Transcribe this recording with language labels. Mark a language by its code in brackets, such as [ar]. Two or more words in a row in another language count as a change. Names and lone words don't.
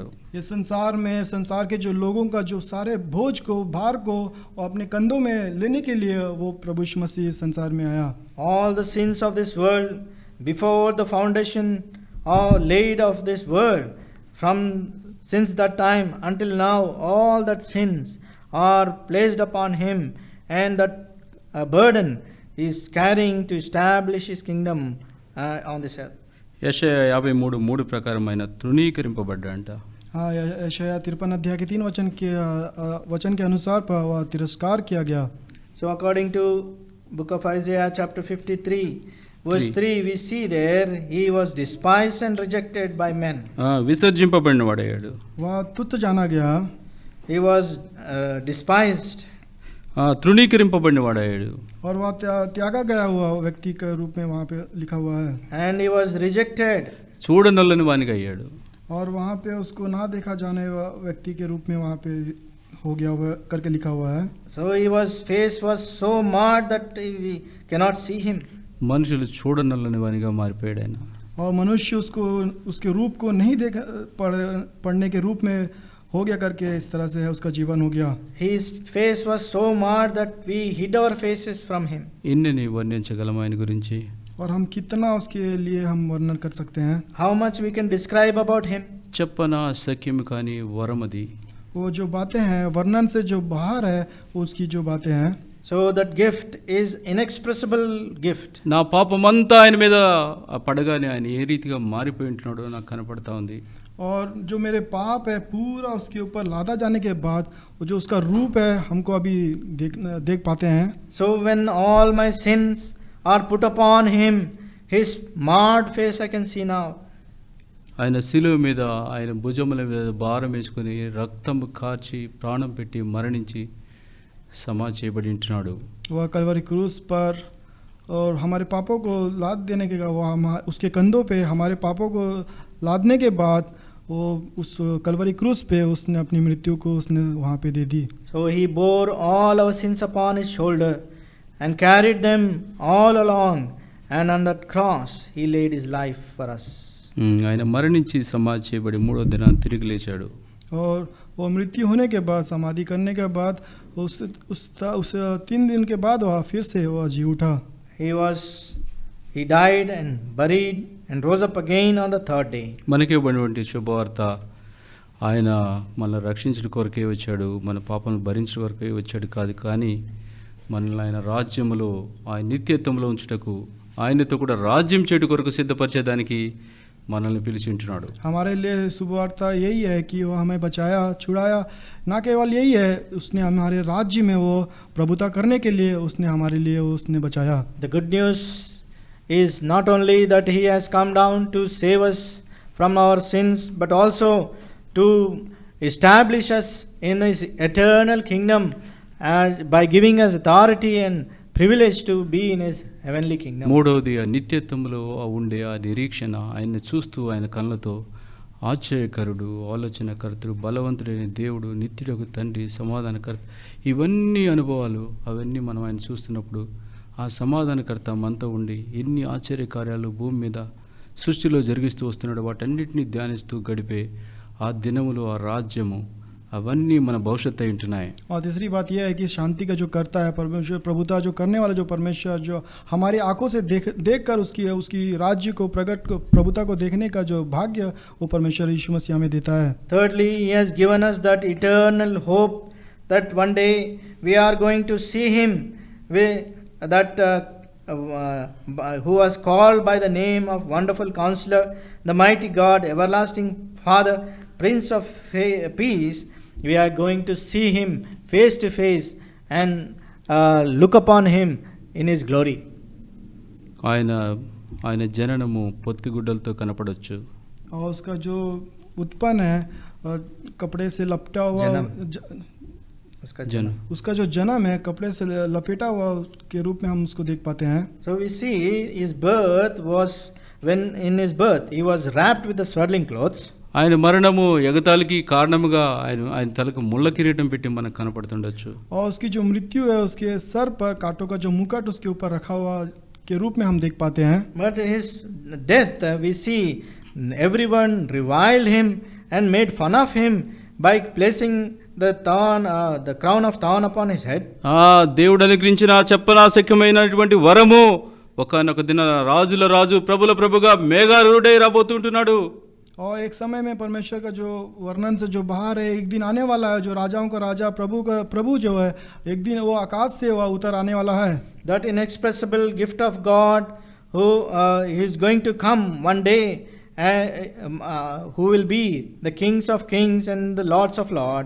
[hi] ये संसार में संसार के जो लोगों का जो सारे बोझ को भार को वो अपने कंधों में लेने के लिए वो प्रभु यीशु मसीह संसार में आया. [en] All the sins of this world before the foundation are laid of this world, from since that time until now, all that sins are placed upon him, and that burden is carrying to establish his kingdom on this earth. [te] యెషయా 53:3 ప్రకారమైన తృణీకరింపబడ్డాడంట. [hi] हाँ, यशायाह 53 अध्याय के 3 वचन के अनुसार वह तिरस्कार किया गया. [en] So according to book of Isaiah chapter 53 verse 3, we see there he was despised and rejected by men. [te] విసర్జింపబడిన వాడయ్యాడు. [hi] वह तुच्छ जाना गया. [en] He was despised. [te] తృణీకరింపబడిన వాడయ్యాడు. [hi] और वह त्यागा गया हुआ व्यक्ति के रूप में वहाँ पे लिखा हुआ है. [en] And he was rejected. [te] చూడనల్లని వానిగా అయ్యాడు. [hi] और वहाँ पे उसको ना देखा जाने व्यक्ति के रूप में वहाँ पे हो गया हुआ करके लिखा हुआ है. [en] So his face was so marred that we cannot see him. [te] మనుషులు చూడనల్లని వానిగా మారిపోయాడు ఆయన. [hi] और मनुष्य उसको उसके रूप को नहीं देख पढ़ने के रूप में हो गया करके इस तरह से है उसका जीवन हो गया. [en] His face was so marred that we hid our faces from him. [te] ఇన్ని వర్ణించగలం ఆయన గురించి. [hi] और हम कितना उसके लिए हम वर्णन कर सकते हैं. [en] How much we can describe about him. [te] చెప్పనా సఖ్యం కాని వరమది. [hi] वो जो बातें हैं वर्णन से जो बाहर है वो उसकी जो बातें हैं. [en] So that gift is inexpressible gift. [te] నా పాపమంతా ఆయన మీద పడగానే ఆయన ఏ రీతిగా మారిపోయి ఉంటున్నాడో నాకు కనపడతా ఉంది. [hi] और जो मेरे पाप है पूरा उसके ऊपर लादा जाने के बाद वो जो उसका रूप है हमको अभी देख पाते हैं. [en] So when all my sins are put upon him, his marred face I can see now. [te] ఆయన శిలువ మీద ఆయన భుజముల మీద భారం వేసుకుని రక్తం కార్చి ప్రాణం పెట్టి మరణించి సమాధి చేయబడి ఉంటున్నాడు. [hi] वह कलवरी क्रूस पर और हमारे पापों को लाद देने के वो उसके कंधों पे हमारे पापों को लादने के बाद वो उस कलवरी क्रूस पे उसने अपनी मृत्यु को उसने वहाँ पे दे दी. [en] So he bore all our sins upon his shoulder and carried them all along, and on that cross he laid his life for us. [te] ఆయన మరణించి సమాధి చేయబడి మూడో దినాన్ని తిరిగి లేచాడు. [hi] और वो मृत्यु होने के बाद समाधि करने के बाद उस 3 दिन के बाद वह फिर से वह जी उठा. [en] He died and buried and rose up again on the third day. [te] మనకి ఇవ్వబడినటువంటి శుభవార్త ఆయన మనల్ని రక్షించడం కొరకే వచ్చాడు, మన పాపను భరించడం కొరకే వచ్చాడు కాదు, కానీ మనల్ని ఆయన రాజ్యములో ఆయన నిత్యత్వంలో ఉంచుటకు ఆయనతో కూడా రాజ్యం చేయడం కొరకు సిద్ధపరిచేదానికి మనల్ని పిలిచి ఉంటున్నాడు. [hi] हमारे लिए शुभवार्ता यही है कि वो हमें बचाया छुड़ाया, ना केवल यही है उसने हमारे राज्य में वो प्रभुता करने के लिए उसने हमारे लिए उसने बचाया. [en] The good news is not only that he has come down to save us from our sins, but also to establish us in his eternal kingdom by giving us authority and privilege to be in his heavenly kingdom. [te] మూడవది ఆ నిత్యత్వంలో ఉండే ఆ నిరీక్షణ, ఆయన్ని చూస్తూ ఆయన కళ్ళతో ఆశ్చర్యకరుడు, ఆలోచనకర్తుడు, బలవంతుడైన దేవుడు, నిత్యుడకు తండ్రి, సమాధానకర్త, ఇవన్నీ అనుభవాలు అవన్నీ మనం ఆయన చూస్తున్నప్పుడు ఆ సమాధానకర్త మనతో ఉండి ఎన్ని ఆశ్చర్యకార్యాలు భూమి మీద సృష్టిలో జరిగిస్తూ వస్తున్నాడు వాటన్నిటిని ధ్యానిస్తూ గడిపే ఆ దినములు, ఆ రాజ్యము, అవన్నీ మన భవిష్యత్తు అయి ఉంటున్నాయి. [hi] और तीसरी बात यह है कि शांति का जो करता है परमेश्वर, प्रभुता जो करने वाला जो परमेश्वर, जो हमारी आंखों से देख कर उसकी राज्य को प्रभुता को देखने का जो भाग्य वो परमेश्वर यीशु मसीह हमें देता है. [en] Thirdly, he has given us that eternal hope that one day we are going to see him, who was called by the name of Wonderful Counselor, the Mighty God, Everlasting Father, Prince of Peace. We are going to see him face to face and look upon him in his glory. [te] ఆయన జననము పొత్తిగుడ్డలతో కనపడొచ్చు. [hi] और उसका जो उत्पन्न है कपड़े से लपटा हुआ उसका जो जन्म है कपड़े से लपेटा हुआ के रूप में हम उसको देख पाते हैं. [en] So we see his birth was when in his birth he was wrapped with the swaddling clothes. [te] ఆయన మరణము ఎగతాళికి కారణముగా ఆయన తలకు ముళ్ళ కిరీటం పెట్టి మనకు కనపడుతుండొచ్చు. [hi] और उसकी जो मृत्यु है उसके सर पर कांटों का जो मुकुट उसके ऊपर रखा हुआ के रूप में हम देख पाते हैं. [en] But his death we see everyone reviled him and made fun of him by placing the crown of thorn upon his head. [te] దేవుడు అనుగ్రహించిన చెప్పనాశక్యమైనటువంటి వరము ఒకానొక దిన రాజుల రాజు ప్రభుల ప్రభుగా మేఘారూఢై రాబోతుంటున్నాడు. [hi] और एक समय में परमेश्वर का जो वर्णन से जो बाहर है, एक दिन आने वाला है जो राजाओं का राजा प्रभु का प्रभु जो है, एक दिन वो आकाश से वह उतर आने वाला है. [en] That inexpressible gift of God who is going to come one day, who will be the kings of kings and the lords of lords.